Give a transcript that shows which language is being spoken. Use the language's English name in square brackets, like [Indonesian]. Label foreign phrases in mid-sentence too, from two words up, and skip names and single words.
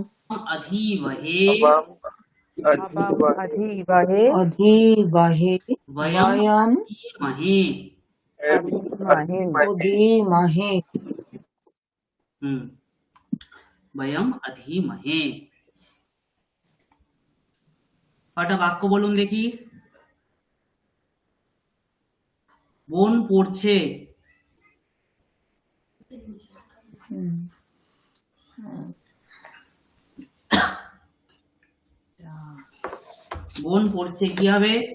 [Sanskrit] अधीवहे, अवम् अधीमहे, अधीवहे, वयम वयम् अधीमहे। अधीमहे, अधीमहे। वयम अधीमहे। [Bangla] কটা বাক্য বলুন দেখি। বোন পড়ছে, বোন পড়ছে কি হবে?